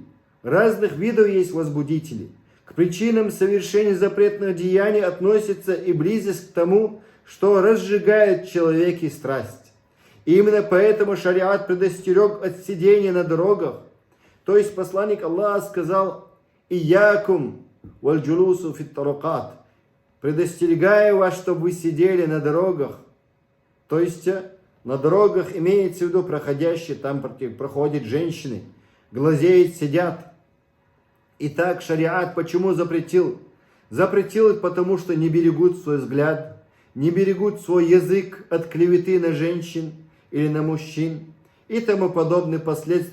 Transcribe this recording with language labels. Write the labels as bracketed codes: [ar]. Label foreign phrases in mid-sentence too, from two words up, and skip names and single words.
[ru] Разных видов есть возбудители. К причинам совершения запретных деяний относится и близость к тому, что разжигает в человеке страсть. И именно поэтому шариат предостерег от сидения на дорогах. То есть посланник Аллаха сказал: [ar] «إياكم والجلوس في الطرقات». [ru] Предостерегаю вас, чтобы вы сидели на дорогах. То есть на дорогах имеется в виду проходящие, там проходят женщины, глазеют, сидят. Итак, шариат почему запретил? Запретил их, потому что не берегут свой взгляд, не берегут свой язык от клеветы на женщин или на мужчин и тому подобные последствия.